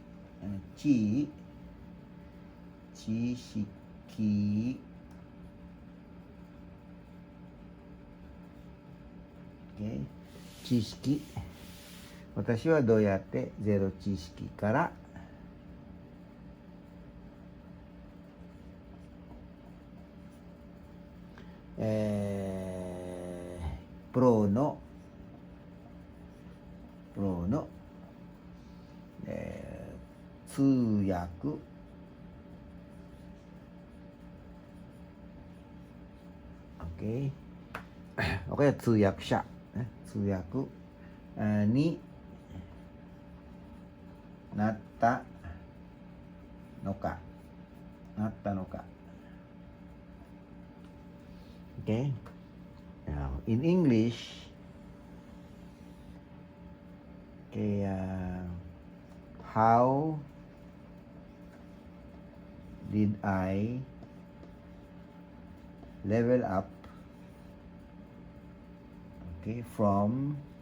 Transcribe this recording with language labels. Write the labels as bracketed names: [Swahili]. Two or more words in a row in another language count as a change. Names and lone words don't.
[Japanese] 私はどうやってゼロ知識からプロの、通訳 [Filipino] o kaya [Japanese] 通訳者、通訳になったのか。Okay? [English] Now, in English, okay, how did I level up, okay, from